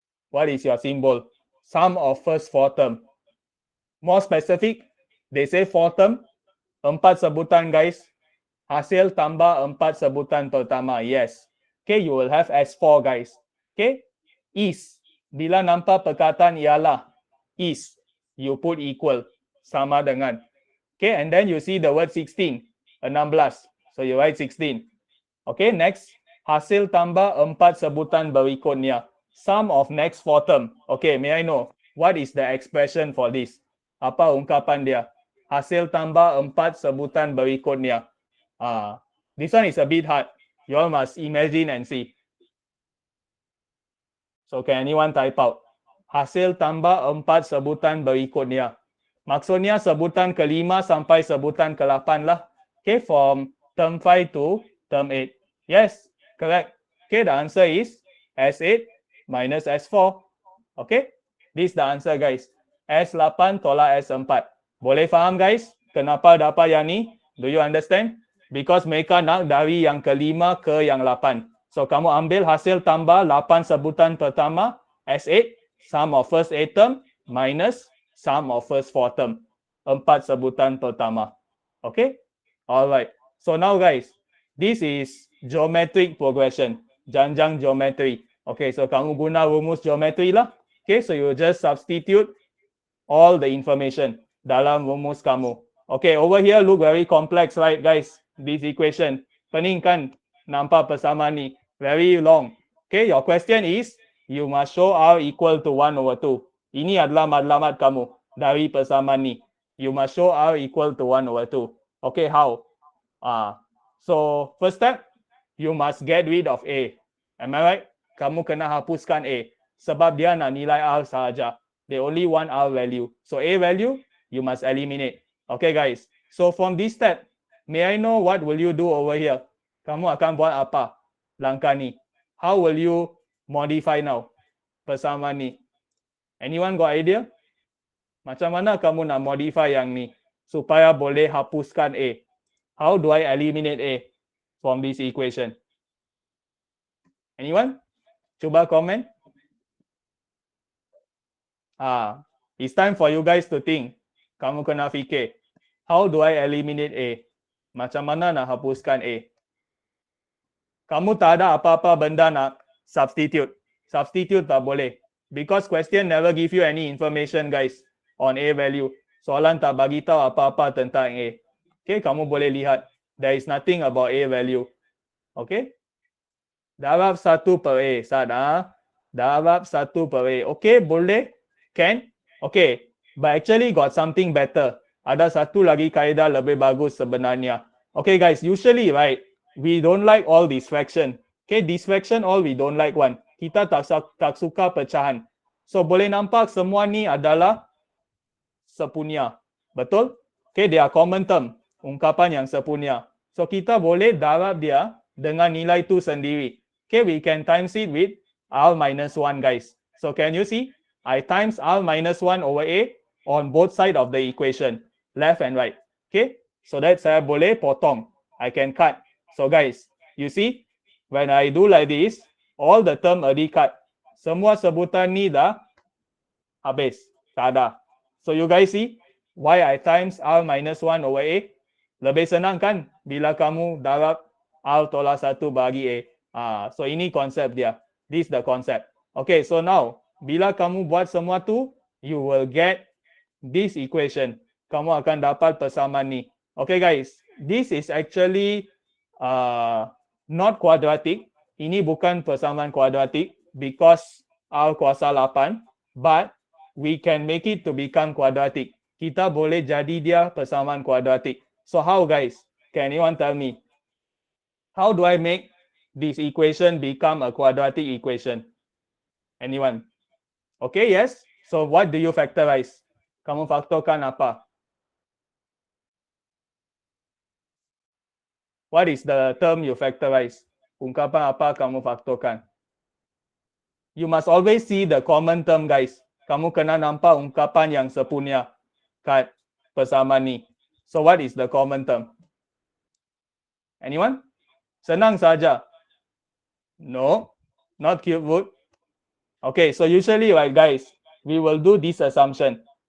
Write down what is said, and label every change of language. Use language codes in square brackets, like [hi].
[en] What is your symbol? Sum of first 4 term. More specific, they say 4 term, 4 sebutan guys. [ms] Hasil tambah 4 sebutan pertama. Yes. [en] Okay, you will have S4 guys. Okay. Is. [ms] Bila nampak perkataan ialah. [en] Is. You put equal. [ms] Sama dengan. [en] Okay, and then you see the word 16. 16. So you write 16. Okay, next. [ms] Hasil tambah 4 sebutan berikutnya. [en] Sum of next 4 term. Okay, may I know, what is the expression for this? [ms] Apa ungkapan dia? Hasil tambah 4 sebutan berikutnya. [en] This one is a bit hard. You all must imagine and see. So can anyone type out? [ms] Hasil tambah 4 sebutan berikutnya. Maksudnya sebutan ke-5 sampai sebutan ke-8 lah. [en] Okay, from term 5 to term 8. Yes, correct. Okay, the answer is S8, minus S4. Okay, this is the answer guys. [ms] S8 tolak S4. Boleh faham guys? Kenapa dapat yang ni? [en] Do you understand? [ms] Because mereka nak dari yang kelima ke yang 8. [en] So [ms] kamu ambil hasil tambah 8 sebutan pertama, [en] S8, sum of first 8 term, minus sum of first 4 term. [ms] 4 sebutan pertama. Okay? Alright. [en] So now guys, this is geometric progression. [ms] Janjang geometry. Okay, so kamu guna rumus geometry lah. [en] Okay, so you just substitute all the information [ms] dalam rumus kamu. [en] Okay, over here look very complex, right guys? This equation. [ms] Pening kan? Nampak persamaan ni. [en] Very long. Okay, your question is, you must show R equal to 1/2. [ms] Ini adalah matlamat kamu dari persamaan ni. [en] You must show R equal to 1/2. Okay, how? So first step, you must get rid of A. Am I right? [ms] Kamu kena hapuskan A. Sebab dia nak nilai R sahaja. [en] They only want R value. So A value, you must eliminate. Okay guys. So from this step, may I know what will you do over here? [ms] Kamu akan buat apa? Langkah ni. [en] How will you modify now? [ms] Persamaan ni. [en] Anyone got idea? [ms] Macam mana kamu nak modify yang ni? Supaya boleh hapuskan A. [en] How do I eliminate A from this equation? Anyone? [ms] Cuba komen. [en] It's time for you guys to think. [ms] Kamu kena fikir. [en] How do I eliminate A? [ms] Macam mana nak hapuskan A? Kamu tak ada apa-apa benda nak substitute. Substitute tak boleh. [en] Because question never give you any information guys on A value. [ms] Soalan tak bagi tahu apa-apa tentang A. Okay, kamu boleh lihat. [en] There is nothing about A value. [ms] Okay. Darab 1 per A. Sada. Darab 1 per A. Okay, boleh? Can? Okay. [en] But actually got something better. [ms] Ada satu lagi kaedah lebih bagus sebenarnya. [en] Okay guys, usually right, we don't like all this fraction. Okay, this fraction all we don't like one. [ms] Kita tak suka pecahan. So boleh nampak semua ni adalah sepunya. Betul? [en] Okay, they are common term. [ms] Ungkapan yang sepunya. So kita boleh darab dia dengan nilai tu sendiri. [en] Okay, we can times it with R minus 1 guys. So can you see? I times R minus 1 over A on both sides of the equation. Left and right. [ms] Okay, so that saya boleh potong. [en] I can cut. So guys, you see? When I do like this, all the term already cut. [ms] Semua sebutan ni dah habis. Tak ada. [en] So you guys see? Why I times R minus 1 over A? [ms] Lebih senang kan? Bila kamu darab R tolak 1 bagi A. So ini konsep dia. [en] This is the concept. Okay, so now, [ms] bila kamu buat semua tu, [en] you will get this equation. [ms] Kamu akan dapat persamaan ni. [en] Okay guys, this is actually not quadratic. [ms] Ini bukan persamaan kuadratik because R kuasa 8, [en] but we can make it to become quadratic. [ms] Kita boleh jadi dia persamaan kuadratik. [en] So how guys? Can anyone tell me? How do I make this equation become a quadratic equation? Anyone? Okay, yes. So what do you factorize? [ms] Kamu faktorkan apa? [en] What is the term you factorize? [ms] Ungkapan apa kamu faktorkan? [en] You must always see the common term guys. [ms] Kamu kena nampak ungkapan yang sepunya kat persamaan ni. [en] So what is the common term? Anyone? [ms] Senang saja. [en] No, not cube root. Okay, so usually right guys, we will do this assumption.